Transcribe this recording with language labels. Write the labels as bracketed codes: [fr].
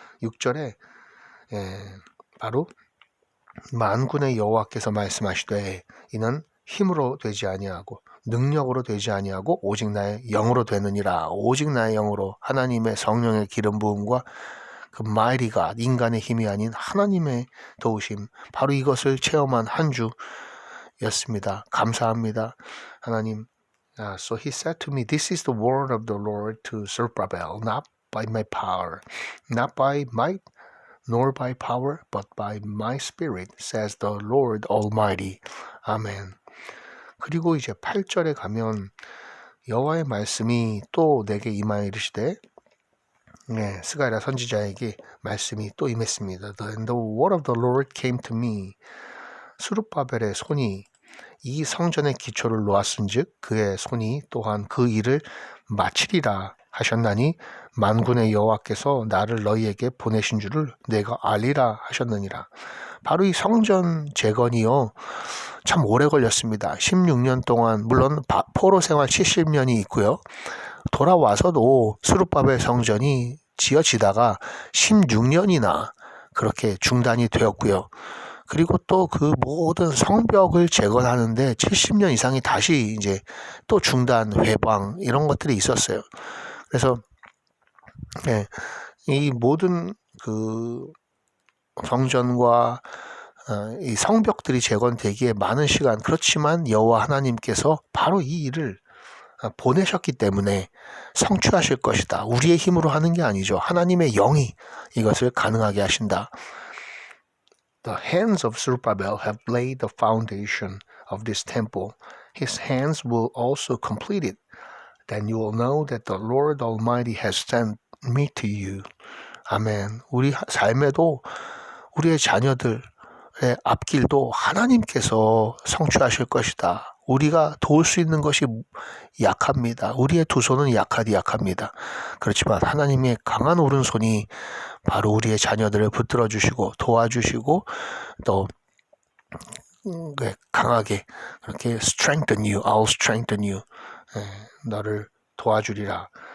[ko] 6절에 바로 만군의 여호와께서 말씀하시되 이는 힘으로 되지 아니하고 능력으로 되지 아니하고 오직 나의 영으로 되느니라. 오직 나의 영으로 하나님의 성령의 기름 부음과 그 [en] mighty God, [ko] 인간의 힘이 아닌 하나님의 도우심, 바로 이것을 체험한 한 주였습니다. 감사합니다. 하나님. [en] So he said to me, this is the word of the Lord to Zerubbabel, not by my power, not by might, nor by power, but by my spirit, says the Lord Almighty. [ko] 아멘. 그리고 이제 8절에 가면 여호와의 말씀이 또 내게 임하여 이르시되, 네, 스가랴 선지자에게 말씀이 또 임했습니다. [en] And the word of the Lord came to me. [ko] 스룹바벨의 손이 이 성전의 기초를 놓았은즉 그의 손이 또한 그 일을 마치리라 하셨나니 만군의 여호와께서 나를 너희에게 보내신 줄을 내가 알리라 하셨느니라. 바로 이 성전 재건이요, 참 오래 걸렸습니다. 16년 동안, 물론 포로 생활 70년이 있고요. 돌아와서도 스룹바벨 성전이 지어지다가 16년이나 그렇게 중단이 되었고요. 그리고 또 그 모든 성벽을 재건하는데 70년 이상이 다시 이제 또 중단, 회방 이런 것들이 있었어요. 그래서 네, 이 모든 그 성전과 이 성벽들이 재건되기에 많은 시간, 그렇지만 여호와 하나님께서 바로 이 일을 보내셨기 때문에 성취하실 것이다. 우리의 힘으로 하는 게 아니죠. 하나님의 영이 이것을 가능하게 하신다. [en] The hands of Zerubbabel have laid the foundation of this temple. His hands will also complete it. Then you will know that the Lord Almighty has sent me to you. [ko] 아멘. 우리 삶에도 우리의 자녀들의 앞길도 하나님께서 성취하실 것이다. 우리가 도울 수 있는 것이 약합니다. 우리의 두 손은 약합니다. 그렇지만 하나님의 강한 오른손이 바로 우리의 자녀들을 붙들어 주시고 도와주시고 또 강하게 그렇게 [en] strengthen you, I'll strengthen you, [ko] 너를 도와주리라.